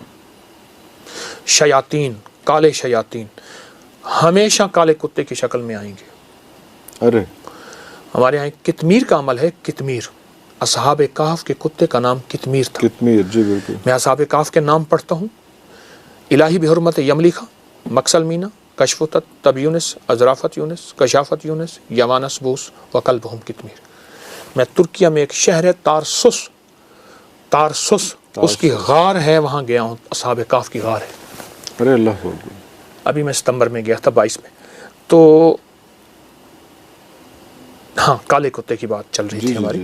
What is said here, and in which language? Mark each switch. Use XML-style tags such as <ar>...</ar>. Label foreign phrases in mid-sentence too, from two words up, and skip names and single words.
<ur>شیاطین، کالے شیاطین ہمیشہ کالے کتے کی شکل میں آئیں گے. ارے ہمارے یہاں کتمیر کا عمل ہے. کتمیر، اصحاب کہف کے کتے کا نام کتمیر تھا. کتمیر، جی بالکل. میں اصحاب کہف کے نام پڑھتا ہوں:</ur> <ar>الہی بحرمت</ar> <ur>یملیخا، مکسل مینا، کشفتت، تب یونس، ازرافت یونس، کشافت یونس، یوانس بوس، وقلبہم کتمیر. میں ترکیہ میں ایک شہر ہے تارسس اس کی غار ہے، وہاں گیا ہوں، اصحاب کہف کی غار ہے. ارے</ur> <ar>اللہ اکبر.</ar> <ur>ابھی میں ستمبر میں گیا تھا 22 میں. تو ہاں کالے کتے کی بات چل رہی تھی ہماری.</ur>